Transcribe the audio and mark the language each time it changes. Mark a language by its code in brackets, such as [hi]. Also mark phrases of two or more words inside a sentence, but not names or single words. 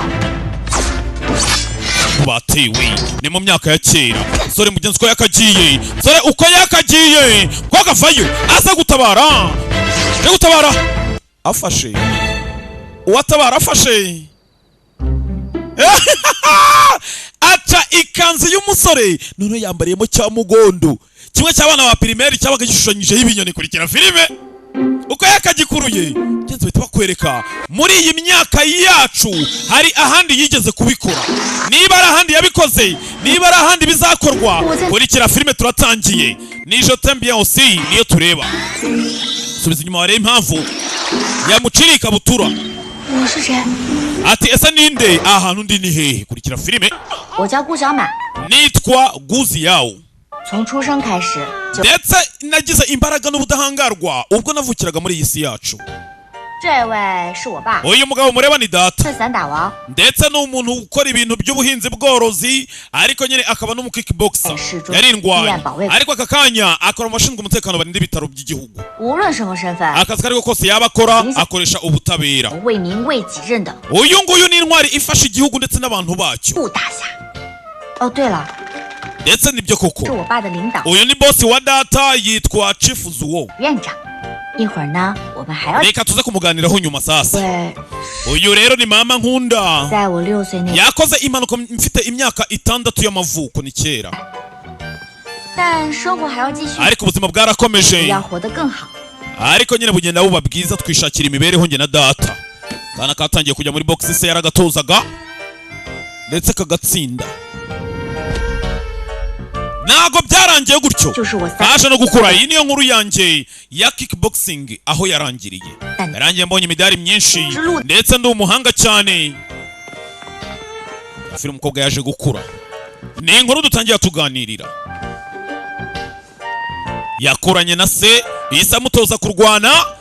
[rw] Batewe ni mu myaka ya kera, sore mugenzi ko yakagiye, sore uko yakagiye, umukobwa avayo aza gutabara afashe uwatabara afashe aca ikanzu y'umusore, none yambariyemo cya mugondo, kimwe cy'abana ba primaire cyabaga gishushanyijeho ibinyoni. Kurikira filime uko yakagikuruye, genzi bahita bakwereka muri iyi myaka yacu hari ahandi yigeze kubikora, niba ari ahandi yabikoze, niba ari ahandi bizakorwa. Kurikira filime turatangiye, ni Je t'aime bien aussi niyo tureba. Subiza inyuma warebe impamvu yamuciriye ikabutura, [zh] 你是谁？ [rw] ati ese ninde ahantu ndi ni hehe kurikira filime [zh] 我叫顾小满， [rw] nitwa guzi yawo [zh] 从出生开始就。 [rw] ndetse nagize imbaraga n'ubudahangarwa ubwo navukiraga muri iyi si yacu [zh] 这位是我爸， [rw] uyu mugabo mureba ni data [zh] 是散打王， [rw] ndetse ni umuntu ukora ibintu by'ubuhinzi bworozi ariko nyine akaba n'umukickboxer yarindwaye ariko aka kanya akora mu bashinzwe umutekano barinda ibitaro by'igihugu [zh] 无论什么身份， [rw] akazi kariko kose yaba akora akoresha ubutabera [zh] 为民为己任的 [rw] uyu nguyu ni intwari ifasha igihugu ndetse n'abantu bacyo [zh] 顾大侠。哦，对了， [rw] ndetse nibyo [zh] 是 [rw] koko [zh] 我爸的领导 [rw] uyu ni bosi wa data yitwa Chief Zuo [zh] 院长。一会儿呢，我们还要 [rw] reka tuze kumuganiraho nyuma sasa [zh] 对， [rw] uyu rero ni mama nkunda [zh] 在我6岁那， [rw] yakoze impanuka mfite imyaka 6 y'amavuko ni kera [zh] 但生活还要继续， [rw] ariko ubuzima bwarakomeje [zh] 要活得更好。 [rw] ariko nyine bugenda buba bwiza twishakira imibereho njye na data kana katangiye kujya muri box se yaragatozaga ndetse kagatsinda ntago byarangiye gutyo [zh] 就是我 [rw] aje no gukura iyi niyo nkuru yanjye ya kickboxing aho yarangiriye yarangiye mbonye imidari myinshi ndetse ndi umuhanga cyane afite umukobwa yaje gukura ni inkuru dutangiye tuganirira yakuranye na se yise amutoza kurwana